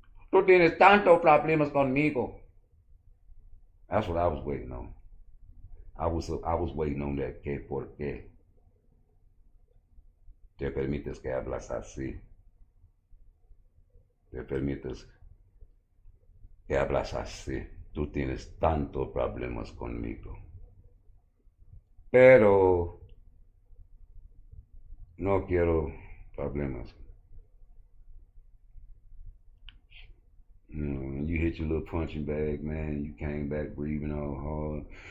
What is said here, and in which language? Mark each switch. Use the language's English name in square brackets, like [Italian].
[Spanish] Tú tienes tantos problemas conmigo. [English] That's what I was waiting on. I was waiting on that [Spanish] que por qué. Te permites que hablas así. Te permites que hablas así. Tú tienes tantos problemas conmigo. Pero no quiero problemas. [English] You know, when you hit your little punching bag, man, you came back breathing all hard.